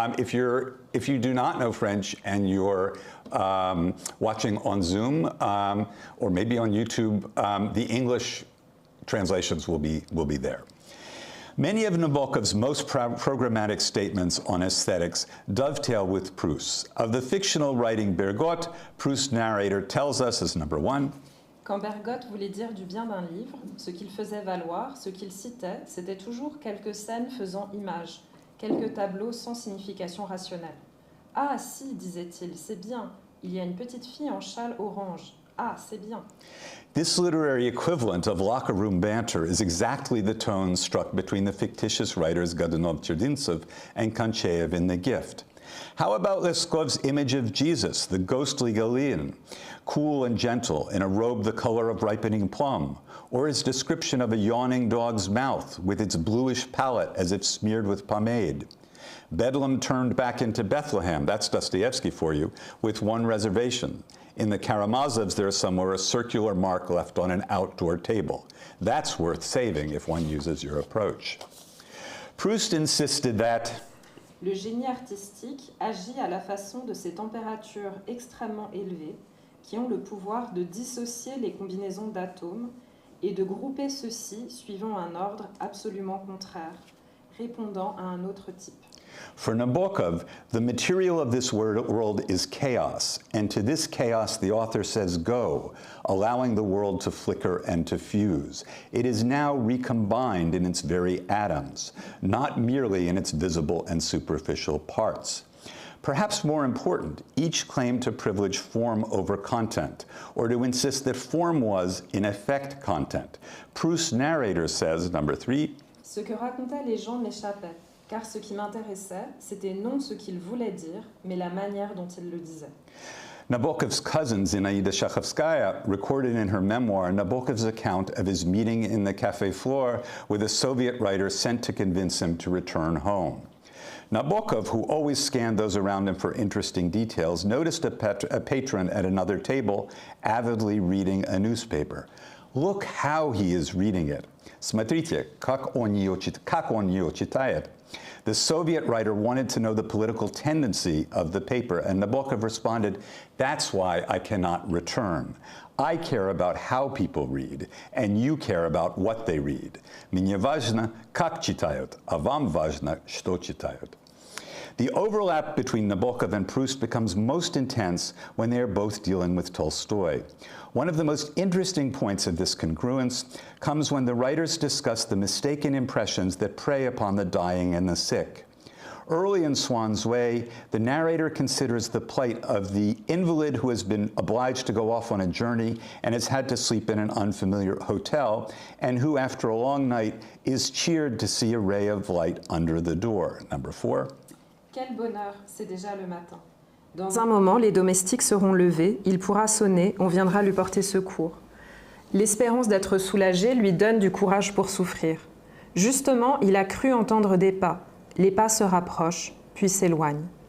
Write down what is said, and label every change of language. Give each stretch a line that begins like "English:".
English: If you do not know French and you're watching on Zoom or maybe on YouTube, the English translations will be there. Many of Nabokov's most programmatic statements on aesthetics dovetail with Proust's. Of the fictional writing Bergotte, Proust's narrator tells us as number one,
French: Quand Bergotte voulait dire du bien d'un livre, ce qu'il faisait valoir, ce qu'il citait, c'était toujours quelques scènes faisant image, quelques tableaux sans signification rationnelle. Ah si, disait-il, c'est bien, il y a une petite fille en châle orange. Ah, c'est bien.
English: This literary equivalent of locker room banter is exactly the tone struck between the fictitious writers Godunov-Tchernintsev and Konchaev in The Gift. How about Leskov's image of Jesus, the ghostly Galilean, cool and gentle, in a robe the color of ripening plum, or his description of a yawning dog's mouth with its bluish palate as if smeared with pomade? Bedlam turned back into Bethlehem, that's Dostoevsky for you, with one reservation. In the Karamazovs, there's somewhere a circular mark left on an outdoor table. That's worth saving if one uses your approach. Proust insisted that
French: Le génie artistique agit à la façon de ces températures extrêmement élevées qui ont le pouvoir de dissocier les combinaisons d'atomes et de grouper ceux-ci suivant un ordre absolument contraire, répondant à un autre type.
English: For Nabokov, the material of this world is chaos, and to this chaos the author says go, allowing the world to flicker and to fuse. It is now recombined in its very atoms, not merely in its visible and superficial parts. Perhaps more important, each claimed to privilege form over content, or to insist that form was, in effect, content. Proust's narrator says, number 3,
French: Ce que racontaient les gens m'échappait, car ce qui m'intéressait, c'était non ce qu'ils voulaient dire, mais la manière dont ils le disaient.
English: Nabokov's cousin, Zinaida Shakhovskaya, recorded in her memoir Nabokov's account of his meeting in the Café Flore with a Soviet writer sent to convince him to return home. Nabokov, who always scanned those around him for interesting details, noticed a patron at another table avidly reading a newspaper. Look how he is reading it.
Russian: Смотрите, как он ее читает.
English: The Soviet writer wanted to know the political tendency of the paper, and Nabokov responded, "That's why I cannot return. I care about how people read, and you care about what they read.
Russian: Мне важно, как читают, а вам важно, что читают."
English: The overlap between Nabokov and Proust becomes most intense when they are both dealing with Tolstoy. One of the most interesting points of this congruence comes when the writers discuss the mistaken impressions that prey upon the dying and the sick. Early in Swann's Way, the narrator considers the plight of the invalid who has been obliged to go off on a journey and has had to sleep in an unfamiliar hotel, and who, after a long night, is cheered to see a ray of light under the door. Number 4.
French: Quel bonheur, c'est déjà le matin. Dans un moment, les domestiques seront levés, il pourra sonner, on viendra lui porter secours. L'espérance d'être soulagé lui donne du courage pour souffrir. Justement, il a cru entendre des pas. Les pas se rapprochent, puis s'éloignent.